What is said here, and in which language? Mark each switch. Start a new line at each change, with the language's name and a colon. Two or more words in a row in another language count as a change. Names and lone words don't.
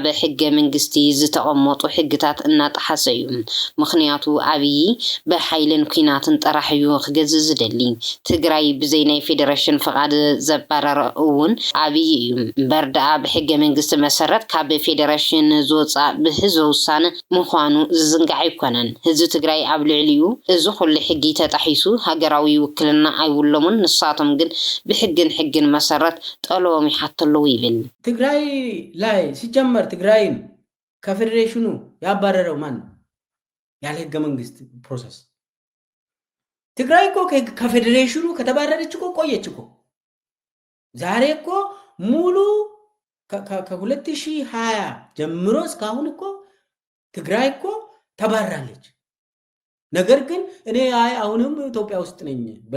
Tigrinya: ሕገ መንግስቲ ዝተቐመጡ ሕግታት እናጠሓሰ እዩ ምክንያቱ አብይ ብሓይልን ኩናትን ጥራሕ እዩ ክገዝእ ዝደሊ ትግራይ ብዘይ ናይ ፌደሬሽን ፍቃድ ዘባረረ እውን አብይ እዩ እምበር ደኣ ብሕገ መንግስቲ መሰረት ካብ ፌደሬሽን ዝወፃእ ብህዝቢ ውሳነ ምዃኑ ዝዝንጋዕ ኣይኮነን ህዝቢ ትግራይ ኣብ ልዕሊኡ እዚ ኩሉ ሕጊ ተጣሒሱ ሃገራዊ ውክልና ኣይውለሙን ንሳቶም ግን ብሕግን መሰረት ጠለዎም ይሓተለው ይብል
Amharic: ትግራይ ላይ ሲጀመር ትግራይን ከፌዴሬሽኑ ያባረረው ማን ያለ ህገ መንግስት ፕሮሰስ ትግራይ እኮ ከፌዴሬሽኑ ከተባረረች እኮ ቆየች እኮ ዛሬ እኮ ሙሉ ከ2020 ጀምሮ እስካሁን እኮ ትግራይ እኮ ተባራለች ነገር ግን እኔ አሁንም ኢትዮጵያ ውስጥ ነኝ ብላ